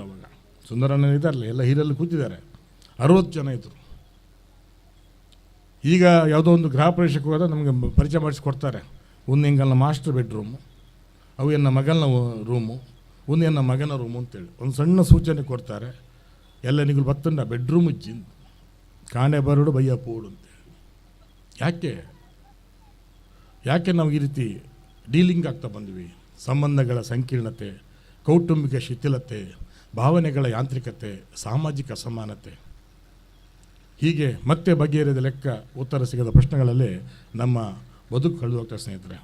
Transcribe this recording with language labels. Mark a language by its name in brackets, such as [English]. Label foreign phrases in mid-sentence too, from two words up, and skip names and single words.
[Kannada] ಅವಾಗ ಸುಂದರಣ್ಣ ಇದ್ದಾರಲ್ಲ, ಎಲ್ಲ ಹಿರಿಯಲ್ಲಿ ಕೂತಿದ್ದಾರೆ, 60 ಜನ ಇದ್ದರು. ಈಗ ಯಾವುದೋ ಒಂದು ಗೃಹ ಪ್ರವೇಶಕ್ಕೆ ಹೋದಾಗ ನಮಗೆ ಪರಿಚಯ ಮಾಡಿಸ್ಕೊಡ್ತಾರೆ. ಒಂದು ಹೆಂಗಲ್ಲ [English] master bedroom, [Tulu] ಅವು ಎನ್ನ ಮಗನ ರೂಮು, [Kannada] ಒಂದು [Tulu] ಎನ್ನ ಮಗನ ರೂಮು [Kannada] ಅಂತೇಳಿ ಒಂದು ಸಣ್ಣ ಸೂಚನೆ ಕೊಡ್ತಾರೆ. [Tulu] ಎಲ್ಲ ನಿಗಳು ಬತ್ತಂಡ ಬೆಡ್ರೂಮ್ ಇಜ್ಜಿಂದು ಕಾಣೆ ಬರೋಡು ಬಯ್ಯ ಪೋಡು ಅಂತೇಳಿ. [Kannada] ಯಾಕೆ ನಾವು ಈ ರೀತಿ ಡೀಲಿಂಗ್ ಆಗ್ತಾ ಬಂದ್ವಿ? ಸಂಬಂಧಗಳ ಸಂಕೀರ್ಣತೆ, ಕೌಟುಂಬಿಕ ಶಿಥಿಲತೆ, ಭಾವನೆಗಳ ಯಾಂತ್ರಿಕತೆ, ಸಾಮಾಜಿಕ ಅಸಮಾನತೆ, ಹೀಗೆ ಮತ್ತೆ ಬಗೆಹರಿದ ಲೆಕ್ಕ ಉತ್ತರ ಸಿಗದ ಪ್ರಶ್ನೆಗಳಲ್ಲೇ ನಮ್ಮ ಬದುಕು ಕಳೆದು ಹೋಗ್ತಾರೆ ಸ್ನೇಹಿತರೆ.